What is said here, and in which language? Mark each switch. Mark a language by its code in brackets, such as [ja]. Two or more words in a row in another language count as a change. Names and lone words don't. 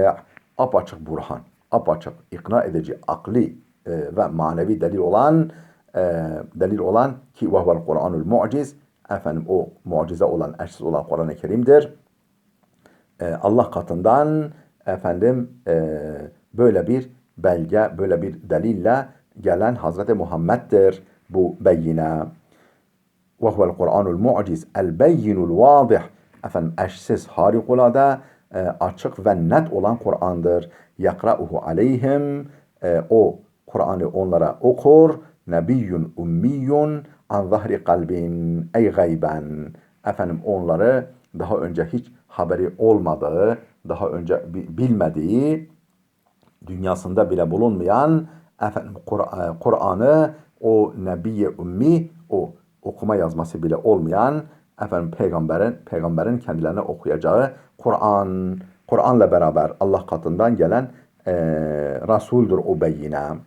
[tr] Apaçık burhan, apaçık, ikna edici, akli ve manevi delil olan ki [ar] وهو القرآن المعجز, [tr] o mucize olan, eşsiz olan Kur'an-ı Kerim'dir. Allah katından böyle bir belge, böyle bir delille gelen Hazreti Muhammed'dir bu beyine. [ar] وَهُوَ الْقُرْآنُ الْمُعْجِزِ الْبَيِّنُ الْوَاضِحِ. [tr] Eşsiz, harikulade, açık ve net olan Kur'an'dır. [ar] يَقْرَأُهُ عَلَيْهِمْ. [tr] O Kur'an'ı onlara okur. [ar] نبي أمي عن ظهر قلب أي غيبا. [tr] Onları daha önce hiç haberi olmadığı, daha önce bilmediği, dünyasında bile bulunmayan Kur'an'ı o Nebiye Ummi, o okuma yazması bile olmayan peygamberin kendilerine okuyacağı Kur'an'la beraber Allah katından gelen Resul'dür o beyine.